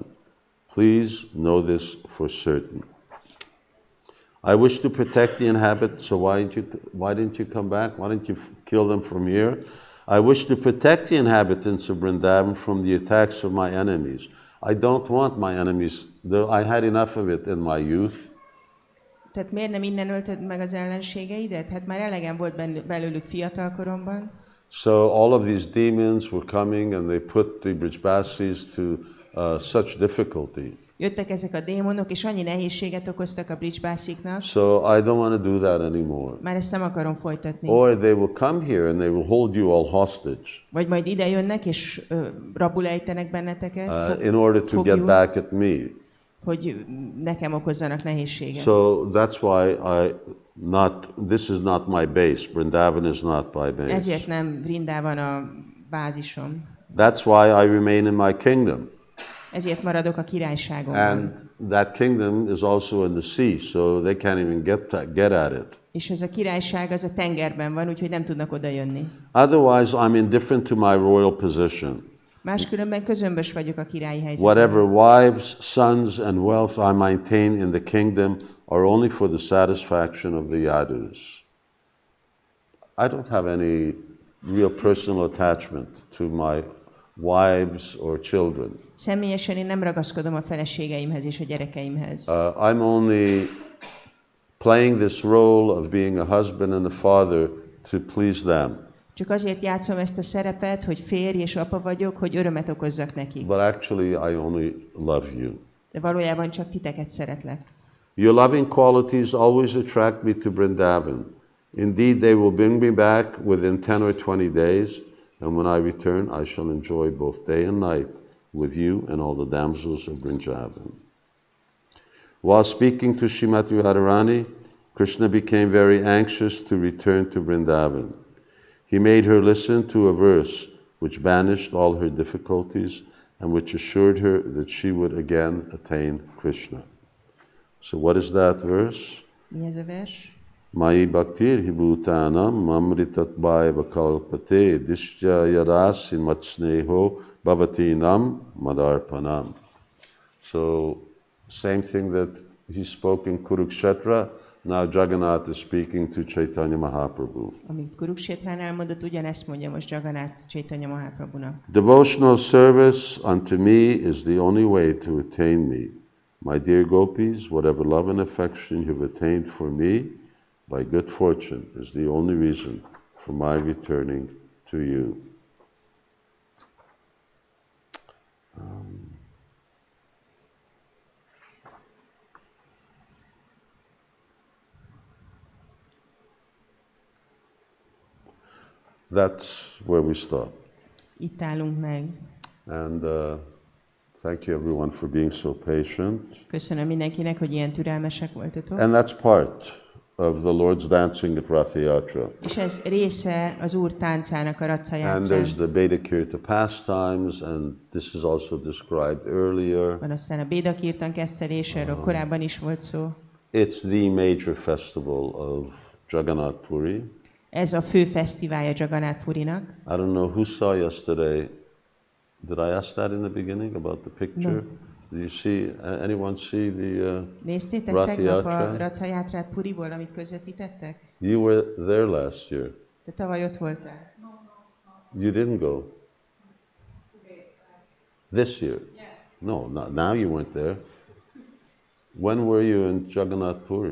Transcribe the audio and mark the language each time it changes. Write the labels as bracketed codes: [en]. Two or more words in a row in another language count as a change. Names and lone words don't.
[en] Please know this for certain. I wish to protect the inhabitants, so why didn't you come back? Why didn't you kill them from here? I wish to protect the inhabitants of Vrindavan from the attacks of my enemies. I don't want my enemies, I had enough of it in my youth. [hu] Tehát miért nem innen ölted meg az ellenségeidet? Hát már elegem volt belőlük fiatalkoromban. [en] So all of these demons were coming and they put the Brijbasis to such difficulty. [hu] Jöttek ezek a démonok, és annyi nehézséget okoztak a Brijbasiknak. [en] So I don't want to do that anymore. [hu] Már ezt nem akarom folytatni. [en] Or they will come here and they will hold you all hostage. [hu] Vagy majd ide jönnek, és rabul ejtenek benneteket. [en] In order to get back at me. [hu] Hogy nekem okozzanak nehézséget. [en] So that's why this is not my base. Vrindavan is not my base. [hu] Ezért nem Vrindavan a bázisom. [en] That's why I remain in my kingdom. [hu] Ezért maradok a királyságomban. [en] And that kingdom is also in the sea, so they can't even get at it. [hu] És ez a királyság az a tengerben van, úgyhogy nem tudnak oda jönni. [en] Otherwise, I'm indifferent to my royal position. [hu] Máskülönben közömbös vagyok a királyi helyzetben. [en] Whatever wives, sons, and wealth I maintain in the kingdom are only for the satisfaction of the yadus. I don't have any real personal attachment to my wives or children. [hu] Személyesen én nem ragaszkodom a feleségeimhez és a gyerekeimhez. [en] I'm only playing this role of being a husband and a father to please them. [hu] Csak azért játszom ezt a szerepet, hogy férj és apa vagyok, hogy örömet okozzak nekik. [en] But actually, I only love you. [hu] De valójában csak titeket szeretlek. [en] Your loving qualities always attract me to Vrindavan. Indeed, they will bring me back within 10 or 20 days, and when I return, I shall enjoy both day and night with you and all the damsels of Vrindavan. While speaking to Śrīmati Radharani, Krishna became very anxious to return to Vrindavan. He made her listen to a verse which banished all her difficulties and which assured her that she would again attain Krishna. So what is that verse? [hu] Mi ez a vers? [sa] Mai bhaktir hibhutanam mamritat bhaiva kalpate dishya yadasin matsneho bhavatinam madarpanam. [en] So same thing that he spoke in Kurukshetra, now Jagannath is speaking to Caitanya Mahāprabhu. [hu] Amit Kuruksétrán elmondott, ugyanezt mondja most Jagannath Caitanya Mahāprabhunak. [en] Devotional service unto me is the only way to attain me. My dear gopis, whatever love and affection you've attained for me, by good fortune, is the only reason for my returning to you. That's where we stop. [hu] Itt állunk meg. [en] And thank you everyone for being so patient. [hu] Köszönöm mindenkinek, hogy ilyen türelmesek voltatok. [en] And that's part of the Lord's dancing at Ratha-yātrā. [hu] És ez része az Úr táncának, a [en] And [hu] Ratha-yātrán. [en] there's the Beda-kirta pastimes, and this is also described earlier. [hu] Van aztán a Bédakirtan kettelés, erről korábban is volt szó. [en] It's the major festival of Jagannath Puri. [hu] Ez a fő fesztiválja Jagannath Purinak. [en] I don't know who saw yesterday. Did I ask that in the beginning about the picture? No. Did you see, anyone see the [hu] Néztétek tegnap a [en] Ratha-yātrā? [hu] Ratha-yātrát Puriból, amit közvetítettek? [en] You were there last year. [hu] Te tavaly ott voltál. [en] You didn't go. This year? No, not, now you weren't there. When were you in Jagannath Puri?